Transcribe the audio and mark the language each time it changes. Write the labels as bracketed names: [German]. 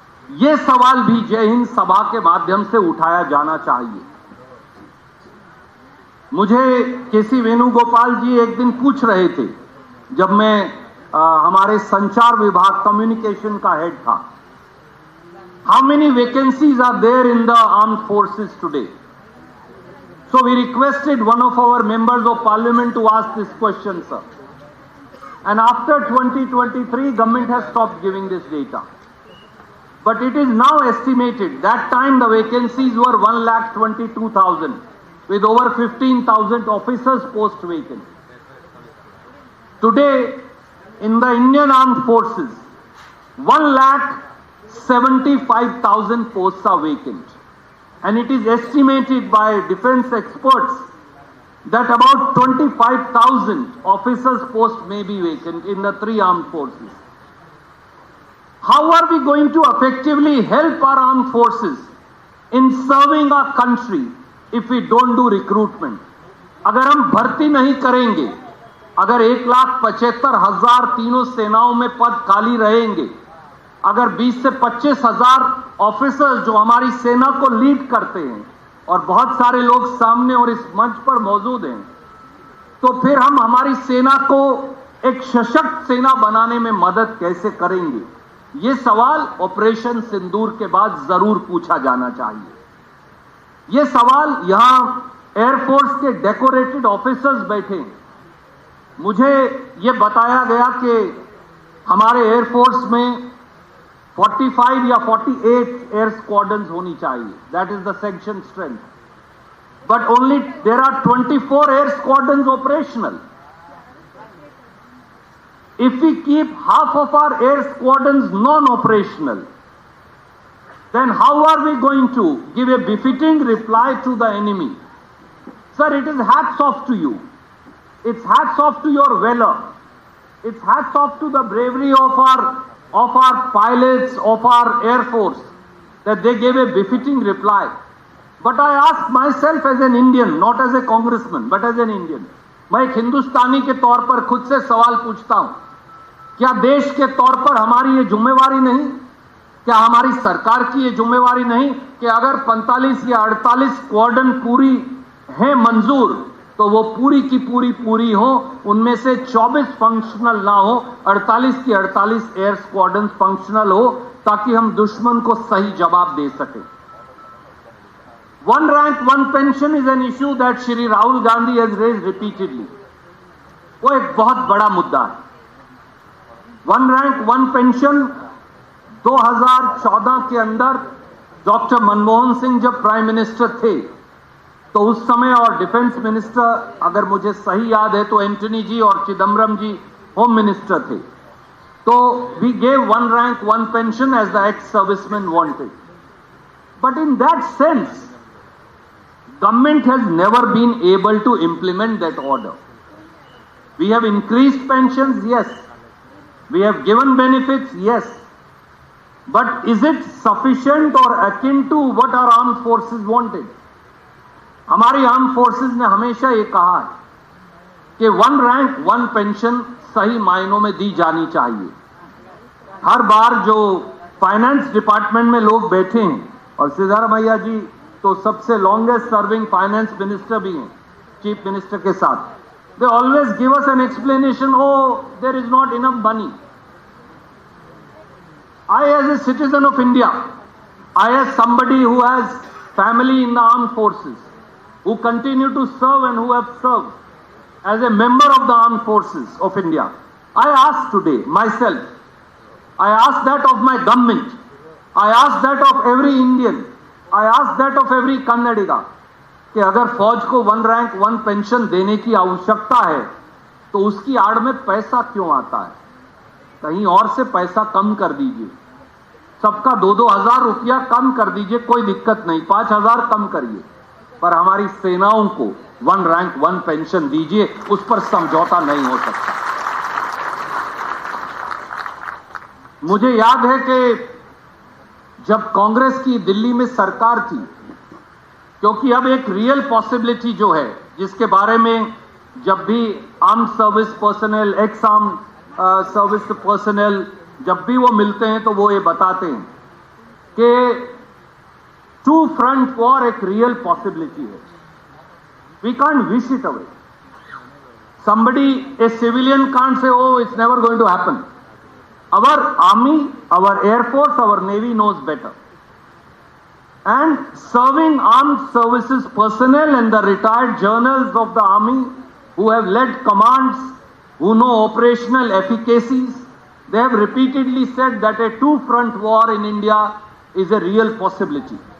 [Hindi] ये सवाल भी जय हिंद सभा के माध्यम से उठाया जाना चाहिए। मुझे केसी वेणुगोपाल जी एक दिन पूछ रहे थे, जब मैं हमारे संचार विभाग कम्युनिकेशन का हेड था, [English] How many vacancies are there in the armed forces today? So we requested one of our members of parliament to ask this question, sir. And after 2023, government has stopped giving this data. But it is now estimated, that time the vacancies were 1,22,000 with over 15,000 officers post vacant. Today, in the Indian Armed Forces, 1,75,000 posts are vacant. And it is estimated by defense experts that about 25,000 officers posts may be vacant in the three armed forces. How are we going to effectively help our armed forces in serving our country if we don't do recruitment? [Hindi] अगर हम भर्ती नहीं करेंगे, अगर 1,75,000 तीनों सेनाओं में पद खाली रहेंगे, अगर 20 से 25,000 ऑफिसर्स जो हमारी सेना को लीड करते हैं और बहुत सारे लोग सामने और इस मंच पर मौजूद हैं, तो फिर हम हमारी सेना को एक सशक्त सेना बनाने में मदद कैसे करेंगे? ये सवाल ऑपरेशन सिंदूर के बाद जरूर पूछा जाना चाहिए। ये सवाल यहां एयरफोर्स के डेकोरेटेड ऑफिसर्स बैठे हैं। मुझे ये बताया गया कि हमारे एयरफोर्स में 45 या 48 एयर स्क्वाड्रन्स होनी चाहिए, [English] That is the section strength, but only there are 24 air squadrons operational. If we keep half of our air squadrons non-operational, then how are we going to give a befitting reply to the enemy? Sir, it is hats off to you. It's hats off to your valor. It's hats off to the bravery of our pilots, of our air force, that they gave a befitting reply. But I ask myself as an Indian, not as a congressman, but as an Indian. [Hindi] मैं एक हिंदुस्तानी के तौर पर खुद से सवाल पूछता हूं, क्या देश के तौर पर हमारी ये जिम्मेवारी नहीं, क्या हमारी सरकार की ये जिम्मेवारी नहीं कि अगर 45 या 48 स्क्वाड्रन पूरी हैं मंजूर, तो वो पूरी की पूरी हो, उनमें से 24 फंक्शनल ना हो, 48 की 48 एयर स्क्वाड्रन फंक्शनल हो, ताकि हम दुश्मन को सही जवाब दे सके. [English] One rank, one pension is an issue that Shri Rahul Gandhi has raised repeatedly. [Hindi] वो एक बहुत बड़ा मुद्दा है. वन रैंक वन पेंशन 2014 के अंदर डॉक्टर मनमोहन सिंह जब प्राइम मिनिस्टर थे, तो उस समय और डिफेंस मिनिस्टर, अगर मुझे सही याद है तो एंटनी जी और चिदम्बरम जी होम मिनिस्टर थे, तो [English] We gave one rank one pension as the ex serviceman wanted. But in that sense government has never been able to implement that order. We have increased pensions, yes. We have given benefits, yes. But is it sufficient or akin to what our armed forces wanted? [Hindi] हमारी armed forces ने हमेशा ये कहा है कि one rank one pension सही मायनों में दी जानी चाहिए. हर बार जो फाइनेंस डिपार्टमेंट में लोग बैठे हैं, और सिद्धारमैया जी तो सबसे लॉन्गेस्ट सर्विंग फाइनेंस मिनिस्टर भी हैं चीफ मिनिस्टर के साथ, [English] They always give us an explanation, oh there is not enough money. I as a citizen of India, I as somebody who has family in the armed forces, who continue to serve and who have served as a member of the armed forces of India, I ask today myself, I ask that of my government, I ask that of every Indian, I ask that of every Kannadiga, [Hindi] कि अगर फौज को one rank one pension देने की आवश्यकता है, तो उसकी आड़ में पैसा क्यों आता है? कहीं और से पैसा कम कर दीजिए, सबका 2-2 हजार रुपया कम कर दीजिए, कोई दिक्कत नहीं, 5,000 कम करिए, पर हमारी सेनाओं को वन रैंक वन पेंशन दीजिए, उस पर समझौता नहीं हो सकता. मुझे याद है कि जब कांग्रेस की दिल्ली में सरकार थी, क्योंकि अब एक रियल पॉसिबिलिटी जो है, जिसके बारे में जब भी arm service personal, x arm service personal जब भी वो मिलते हैं तो वो ये बताते हैं कि टू फ्रंट वॉर एक रियल पॉसिबिलिटी है. [English] We can't wish it away. somebody, a civilian can't say, oh, it's never going to happen. Our army, our air force, our navy knows better. and serving armed services personnel and the retired journals of the army who have led commands, who know operational efficacies, they have repeatedly said that a two-front war in India is a real possibility.